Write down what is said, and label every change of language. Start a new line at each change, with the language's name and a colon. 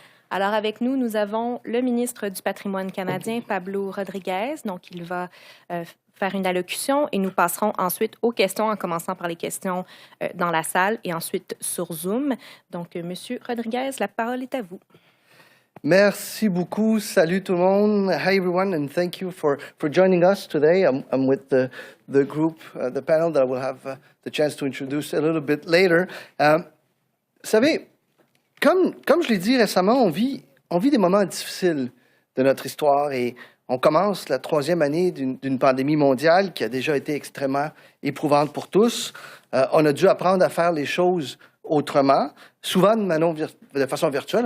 French: Alors avec nous, nous avons le ministre du Patrimoine canadien, Pablo Rodriguez. Donc il va faire une allocution et nous passerons ensuite aux questions en commençant par les questions dans la salle et ensuite sur Zoom. Donc Monsieur Rodriguez, la parole est à vous. Merci beaucoup. Salut tout le monde.
English: Hi everyone, and thank you for joining us today. I'm with the group, the panel that I will have the chance to introduce a little bit later.
French: Vous savez, comme je l'ai dit récemment, on vit des moments difficiles de notre histoire et on commence la 3e année d'une pandémie mondiale qui a déjà été extrêmement éprouvante pour tous. On a dû apprendre à faire les choses autrement, souvent de façon virtuelle.